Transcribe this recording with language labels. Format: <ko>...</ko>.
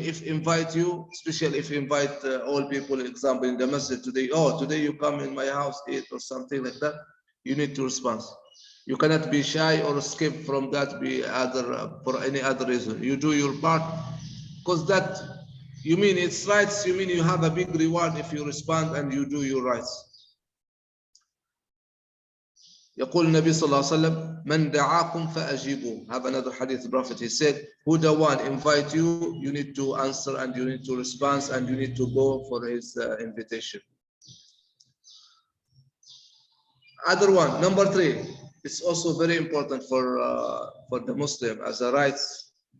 <en>If invite you, especially if invite all people, example in the masjid today, oh, today you come in my house, eat or something like that, you need to respond. You cannot be shy or skip from that for any other reason. You do your part because that you mean it's rights. You mean you have a big reward if you respond and you do your rights.</en> <ar>يقول النبي صلى الله عليه وسلم من دعاكم فأجيبوا.</ar> <en>Have another hadith, the Prophet, he said, who the one invite you, you need to answer and you need to respond and you need to go for his invitation. Other one, number 3, it's also very important for the Muslim as a rights.</en>